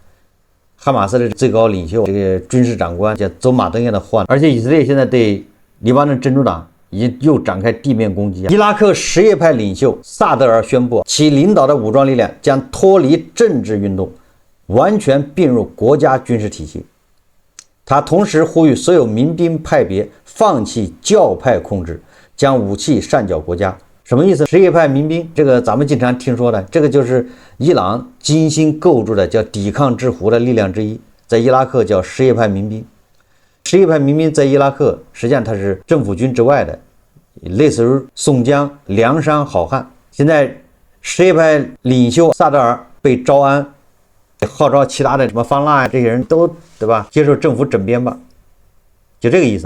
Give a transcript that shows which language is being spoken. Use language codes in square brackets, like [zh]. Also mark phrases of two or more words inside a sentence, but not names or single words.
[zh] 哈馬斯的最高領袖，這個軍事長官叫走馬燈一樣的換，而且以色列現在對黎巴嫩真主黨已經又展開地面攻擊。伊拉克什葉派領袖薩德爾宣布，其領導的武裝力量將脫離政治運動，完全併入國家軍事體系。他同時呼籲所有民兵派別放棄教派控制，將武器上繳國家。什麼意思？什葉派民兵，這個咱們經常听說的，這個就是伊朗精心構築的叫抵抗之湖的力量之一，在伊拉克叫什葉派民兵。什叶派民兵在伊拉克實際上它是政府軍之外的，類似於宋江、梁山好漢。現在什葉派領袖薩德爾被招安，號召其他的什麼方臘這些人都對吧，接受政府整編吧，就這個意思啊。